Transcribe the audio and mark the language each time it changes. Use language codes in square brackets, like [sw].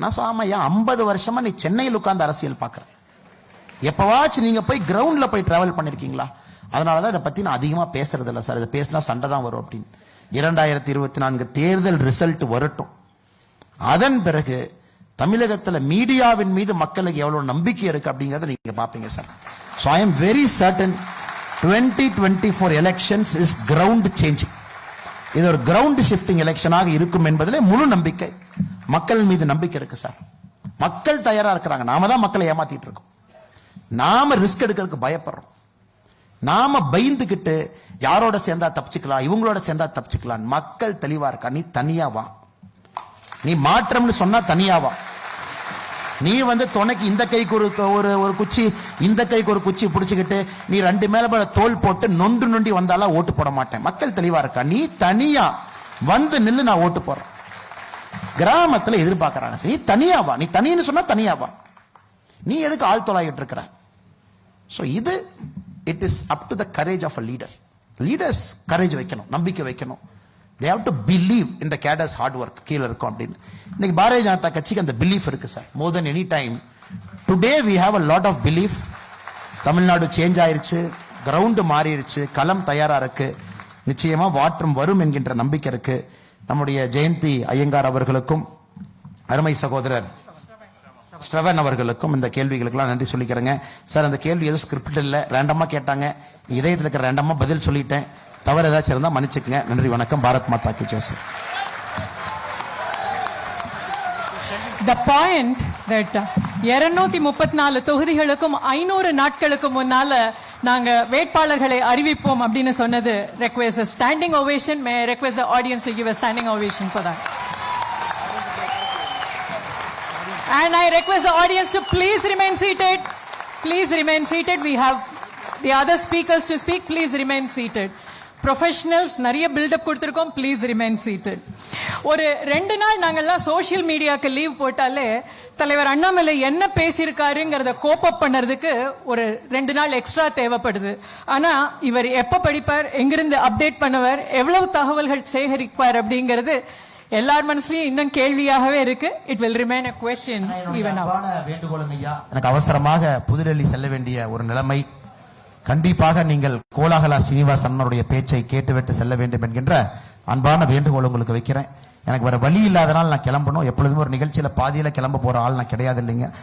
[ta] நான் ஆமாய்யா, 50 வருஷமா நீ சென்னையில் உட்கார்ந்து அரசியல் பாக்குற, எப்பவாச்சும் நீங்க போய் கிரவுண்ட்ல போய் டிராவல் பண்ணிருக்கீங்களா? அதனாலதான் இதை பத்தி நான் அதிகமா பேசுறது இல்லை சார். இதை பேசினா சண்டை தான் வரும் அப்படின்னு. 2024 தேர்தல் ரிசல்ட் வரட்டும், அதன் பிறகு தமிழகத்துல மீடியாவின் மீது மக்களுக்கு எவ்வளவு நம்பிக்கை இருக்கு அப்படிங்கறத நீங்க பாப்பீங்க sir. [en] So I am very certain 2024 elections is ground changing. [ta] இது ஒரு கிரவுண்ட் ஷிஃப்டிங் எலெக்ஷனாக இருக்கும் என்பதிலே முழு நம்பிக்கை, மக்கள் மீது நம்பிக்கை இருக்கு சார். மக்கள் தயாரா இருக்கிறாங்க. நாம தான் மக்களை ஏமாத்திட்டு இருக்கோம். நாம ரிஸ்க் எடுக்கிறதுக்கு பயப்படுறோம். நாம பயந்துகிட்டு யாரோட சேர்ந்தா தப்பிச்சுக்கலாம், இவங்களோட சேர்ந்தா தப்பிச்சுக்கலாம். மக்கள் தெளிவா இருக்கா, நீ தனியா வா, நீ மாற்றம்னு சொன்னா தனியா வா. நீ வந்து துணைக்கு இந்த கைக்கு ஒரு குச்சி, இந்த கைக்கு ஒரு குச்சி பிடிச்சுக்கிட்டு நீ 2 மேல தோல் போட்டு நொண்டி வந்தாலும் ஓட்டு போட மாட்டேன். மக்கள் தெளிவா இருக்கா, நீ தனியா வந்து நில்லு, நான் ஓட்டு போறேன். கிராமத்துல எதிர்பார்க்கறாங்க, நீ தனியா வா, நீ தனின்னு சொன்னா தனியா வா, நீ எதுக்கு ஆள் தொலாயிட்டு இருக்கிற? [en] So இது it is up to the courage of a leader. [ta] Leaders courage வைக்கணும், நம்பிக்கை வைக்கணும். [en] They have to believe in the cadres hard work. [ta] கீழ இருக்கும் அப்படின்னு. இன்னைக்கு பாரதிய ஜனதா கட்சிக்கு அந்த பிலீஃப் இருக்கு sir. [en] More then any time today we have a lot of belief. [ta] Tamil Nadu change ஆயிருச்சு, கிரவுண்ட் மாறிடுச்சு, களம் தயாரா இருக்கு, நிச்சயமா மாற்றம் வரும் என்கின்ற நம்பிக்கை இருக்கு. நம்முடைய ஜெயந்தி ஐயங்கார் அவர்களுக்கும் அருமை சகோதரர் ஸ்ரவன் அவர்களுக்கும் இந்த கேள்விகளுக்கெல்லாம் நன்றி சொல்லிக்கிறேங்க சார். அந்த கேள்வி எதுவும் ஸ்கிரிப்ட் இல்லை, ரேண்டமா கேட்டாங்க, இதயத்தில் இருக்கிற ரேண்டமா பதில் சொல்லிட்டேன். தவறு ஏதாச்சும் இருந்தா மன்னிச்சுக்கங்க. நன்றி, வணக்கம். பாரத் மாதா கி Jai sir. [en] The point that [ta] 234 தொகுதிகளுக்கும் 500 நாட்களுக்கு முன்னால நாங்க வேட்பாளர்களை அறிவிப்போம் அப்படின்னு சொன்னது [en] request a standing ovation. May I request the audience to give a standing ovation for that. And I request the audience to please remain seated. Please remain seated. We have the other speakers to speak. Please remain seated. [ta] Professionals நிறைய build up கொடுத்திருக்கோம். [en] Please remain seated. [ta] ஒரு 2 நாள் நாங்கெல்லாம் social மீடியாக்கு leave போட்டாலே தலைவர் அண்ணாமலை என்ன பேசியிருக்காருங்கிறத கோப்பப் பண்ணறதுக்கு ஒரு 2 நாள் எக்ஸ்ட்ரா தேவைப்படுது. ஆனா இவர் எப்ப படிப்பார், எங்கிருந்து அப்டேட் பண்ணுவார், எவ்வளவு தகவல்கள் சேகரிப்பார் அப்படிங்கிறது எல்லார் மனசுலயும் இன்னும் கேள்வியாகவே இருக்கு. [en] It will remain a question even now. [ta] வேண்டுகோளுங்க ஐயா, எனக்கு அவசரமாக புதுடெல்லி செல்ல வேண்டிய ஒரு நிலைமை. கண்டிப்பாக நீங்கள் கோலாகலா ஸ்ரீனிவாசன் அவருடைய பேச்சை கேட்டுவிட்டு செல்ல வேண்டும் என்கின்ற அன்பான வேண்டுகோள் உங்களுக்கு வைக்கிறேன். எனக்கு வேற வழி இல்லாதனால நான் கிளம்பணும். எப்பொழுதுமே ஒரு நிகழ்ச்சியில பாதியில கிளம்ப போற ஆள் நான் கிடையாது இல்லைங்க.